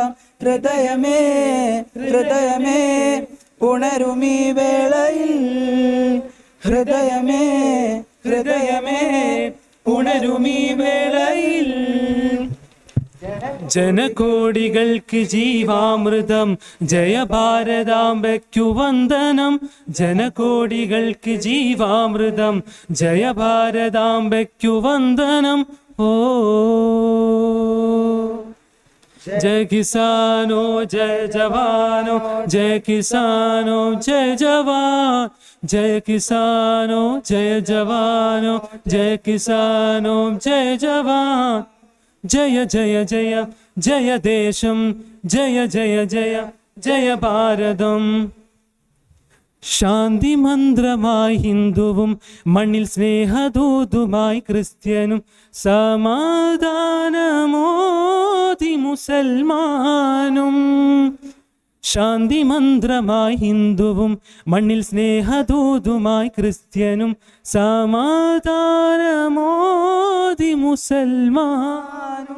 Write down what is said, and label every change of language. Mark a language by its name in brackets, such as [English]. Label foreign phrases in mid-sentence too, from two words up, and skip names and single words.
[Malayalam] ഹൃദയമേ ഹൃദയമേ ഉണരുമീ വേളയിൽ, ഹൃദയമേ ഹൃദയമേ ഉണരുമീ വേളയിൽ. ജനകോടികൾക്ക് ജീവാമൃതം ജയഭാരതാംബയ്ക്കു വന്ദനം. ജനകോടികൾക്ക് ജീവാമൃതം ജയഭാരതാംബയ്ക്കു വന്ദനം. [Hindi] ഓ जय किसानो जय जवानो, जय किसानो जय जवान, जय किसानो जय जवानो, जय किसानो जय जवान. [Malayalam] ജയ ജയ ജയ ജയ ദേശം, ജയ ജയ ജയ ജയ ഭാരതം. ശാന്തി മന്ത്രമായി ഹിന്ദുവും മണ്ണിൽ സ്നേഹദൂതുമായി ക്രിസ്ത്യനും, സമാധാനമോദി മുസൽമാനും. ശാന്തി മന്ത്രമായി ഹിന്ദുവും മണ്ണിൽ സ്നേഹദൂതുമായി ക്രിസ്ത്യനും, സമാധാനമോദി മുസൽമാനും.